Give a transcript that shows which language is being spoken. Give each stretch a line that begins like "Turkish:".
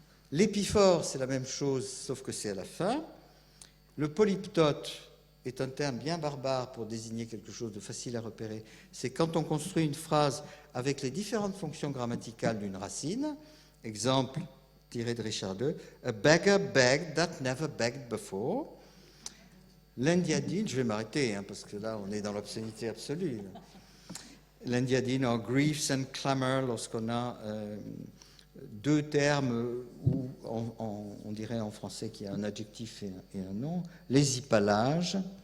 French: L'épiphore, c'est la même chose, sauf que c'est à la fin. Le polyptote est un terme bien barbare pour désigner quelque chose de facile à repérer. C'est quand on construit une phrase avec les différentes fonctions grammaticales d'une racine. Exemple tiré de Richard II.
English: A beggar begged that never begged before.
French: L'Indiadine, je vais m'arrêter, parce que là, on est dans l'obscénité absolue. L'Indiadine,
English: or griefs and clamor,
French: lorsqu'on a deux termes où on dirait en français qu'il y a un adjectif et un nom, les hypalages.